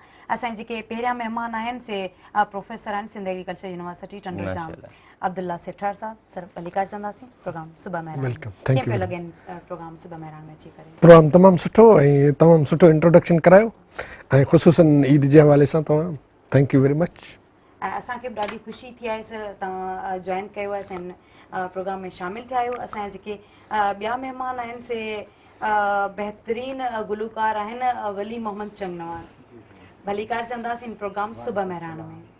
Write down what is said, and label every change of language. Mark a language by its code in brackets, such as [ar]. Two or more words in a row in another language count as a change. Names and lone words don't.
[sd] असांजे जेके पहिरियां महिमान आहिनि से प्रोफेसर आहिनि सिंध एग्रीकल्चर यूनिवर्सिटी टंडो जाम, अब्दुल्ला सेठार साहब। सर अलीकार चंदासीं प्रोग्राम सुबह मेहरान। कीअं पियो लॻेनि प्रोग्राम सुबह मेहरान में अची करे? प्रोग्राम तमामु सुठो ऐं तमामु सुठो इंट्रोडक्शन करायो ऐं ख़ुसूसन ईद जे हवाले सां तव्हां [en] thank you very much. [sd] ऐं असांखे बि ॾाढी ख़ुशी थी आहे सर तव्हां जॉइन कयो आहे हिन प्रोग्राम में शामिलु थिया आहियो। असांजा जेके ॿिया महिमान आहिनि से बहितरीनु गुलूकार आहिनि वली मोहम्मद चंगनवाज़। भलीकार चंदासीं प्रोग्राम सुबह मेहरान में।